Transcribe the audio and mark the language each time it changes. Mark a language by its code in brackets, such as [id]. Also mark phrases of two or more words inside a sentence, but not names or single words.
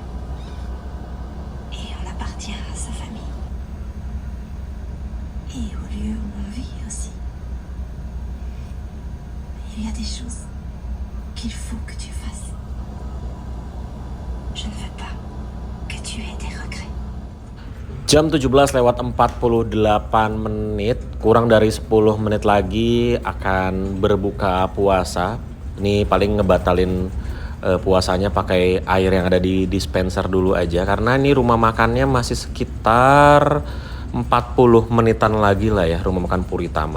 [fr] Et on appartient à sa famille. Et au lieu où on vit aussi. Il y a des choses qu'il faut que tu fasses. Je ne veux pas que tu aies des regrets. [id] Jam 17:48 menit, kurang dari 10 menit lagi akan berbuka puasa. Ini paling ngebatalin puasanya pakai air yang ada di dispenser dulu aja, karena ini rumah makannya masih sekitar 40 menitan lagi lah ya, rumah makan Puritama.